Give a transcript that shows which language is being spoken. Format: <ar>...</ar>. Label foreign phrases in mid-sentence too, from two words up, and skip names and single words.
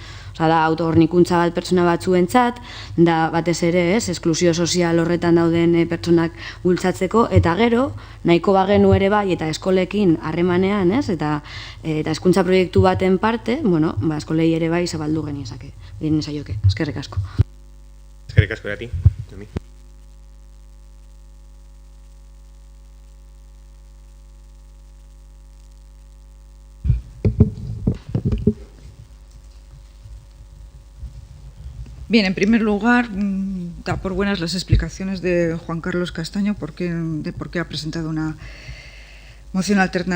<eu>Da, autohornikuntza bat pertsona batzuentzat, da batez ere, ez, esklusio sozial horretan dauden pertsonak bultzatzeko, eta gero, nahiko bagenu ere bai, eta eskolekin harremanean, ez? Eta hezkuntza proiektu baten parte, eskolei ere bai zabaldu geniezake. Genezaioke, eskerrik asko. Eskerrik asko erati.</eu> <es>Bien, en primer lugar, da por buenas las explicaciones de Juan Carlos Castaño de por qué ha presentado una moción alternativa.</es>